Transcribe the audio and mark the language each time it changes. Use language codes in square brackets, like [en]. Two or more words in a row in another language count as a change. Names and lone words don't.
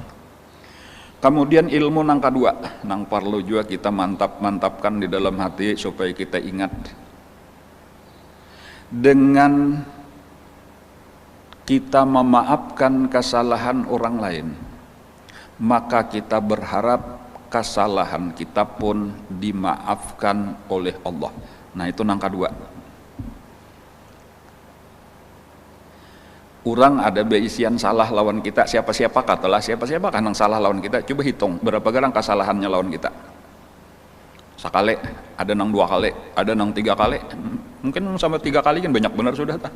[bjn] Kemudian ilmu nang kedua, nang perlu juga kita mantapkan di dalam hati supaya kita ingat. [id] Dengan kita memaafkan kesalahan orang lain, maka kita berharap kesalahan kita pun dimaafkan oleh Allah. [bjn] Nah itu nang kedua. Orang ada beisian salah lawan kita, siapa-siapa katalah siapa-siapa kan yang salah lawan kita, coba hitung berapa garang kesalahannya lawan kita. Sekali, ada nang 2 kali, ada nang 3 kali, mungkin sampai 3 kali kan banyak benar sudah tak.